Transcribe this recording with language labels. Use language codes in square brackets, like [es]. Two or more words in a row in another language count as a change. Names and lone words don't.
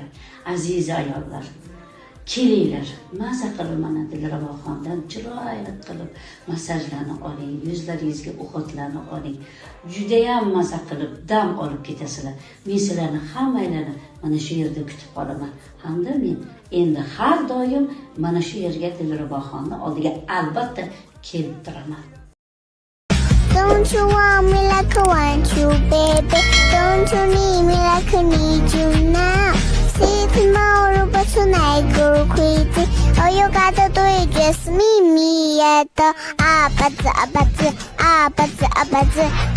[uz] Aziz ayollar, kelinglar, maza qilib mana Dilraboxondan chiroyli qilib massajlarni oling, yuzlaringizga o'xotlarni oling. Juda ham maza qilib dam olib ketasizlar. Men sizlarni hammalarni mana shu yerda kutib qolaman. Hamda men endi har doim mana shu yerga Dilraboxonni oldiga albatta kelib turaman. [en] Don't you want me like I want you, baby? Don't you need me like I need you now? See tomorrow, but tonight go crazy. All you gotta do is just meet me at the